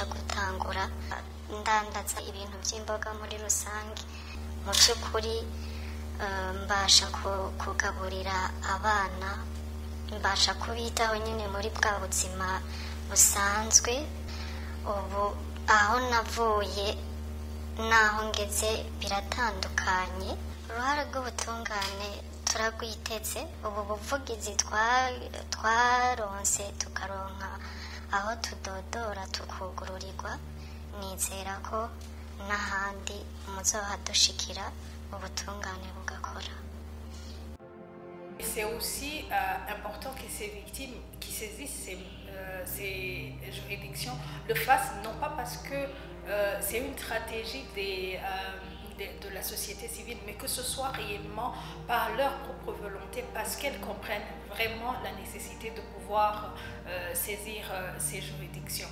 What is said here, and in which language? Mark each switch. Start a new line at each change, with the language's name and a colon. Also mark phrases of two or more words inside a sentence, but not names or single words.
Rundi: gutangura ndandaza ibintu by'imboga muri rusange mu by'ukuri mbasha kugaburira abana mbasha kubitaho nyine muri bwa buzima busanzwe ubu aho navuye naho ngeze biratandukanye uruhare rw'ubutungane turagwiteze ubu buvugizi twaronse tukaronka aho tudodora tukugururirwa nizera ko n'ahandi muzohadushikira ubutungane bugakora.
French: C'est aussi important que ces victimes qui saisissent ces juridictions le fassent, non pas parce que c'est une stratégie de la société civile, mais que ce soit réellement par leur propre volonté, parce qu'elles comprennent vraiment la nécessité de pouvoir saisir ces juridictions.